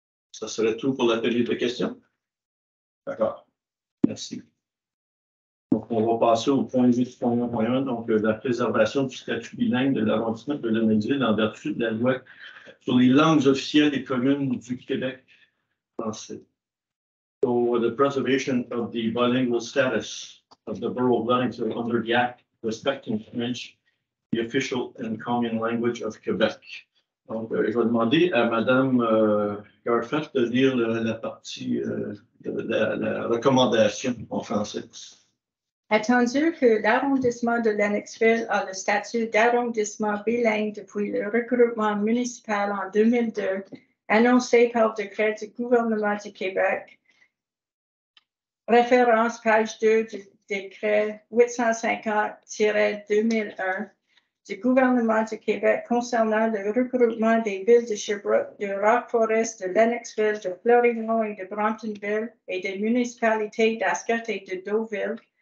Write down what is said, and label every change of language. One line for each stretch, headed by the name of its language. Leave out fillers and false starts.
French: Ça serait tout pour la période de questions. D'accord. Merci. Donc, on va passer au point 8.1.1, donc la préservation du statut bilingue de l'arrondissement de Lennoxville en vertu de la loi sur les langues officielles et communes du Québec français.
English: So, the preservation of the bilingual status of the borough of Lennoxville under the Act respecting French, the official and common language of Quebec.
French: Donc, je vais demander à Madame Garfett de lire la partie la recommandation en français. Attendu que l'arrondissement de Lennoxville a le statut d'arrondissement bilingue depuis le regroupement municipal en 2002, annoncé par décret du gouvernement du Québec, référence page 2 du décret 850-2001 du gouvernement du Québec concernant le regroupement des villes de Sherbrooke, de Rock-Forest, de Lennoxville, de Florida et de Bramptonville et des municipalités d'Ascot et de Deauville.